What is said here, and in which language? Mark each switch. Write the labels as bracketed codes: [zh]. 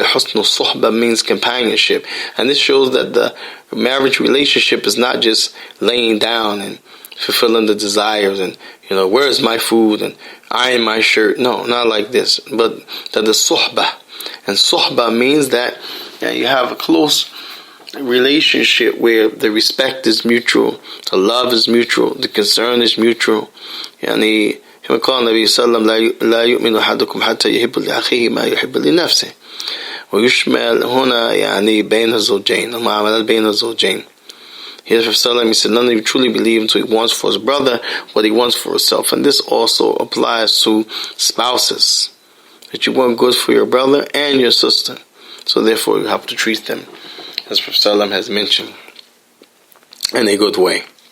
[ar] حسن الصحبة [en] means companionship, and this shows that the marriage relationship is not just laying down and fulfilling the desires and where's my food and iron my shirt. No, not like this, but that the suhbah, and suhbah means that you have a close relationship where the respect is mutual, the love is mutual, the concern is mutual. [ar] كما قال النبي صلى الله عليه وسلم لا يؤمن أحدكم حتى يحب لأخيه ما يحب لنفسه ويشمل هنا بين الزوجين المعاملات بين الزوجين. [en] He said, none of you truly believe until he wants for his brother what he wants for himself. And this also applies to spouses, that you want good for your brother and your sister. So therefore you have to treat them, as Prophet has mentioned, in a good way.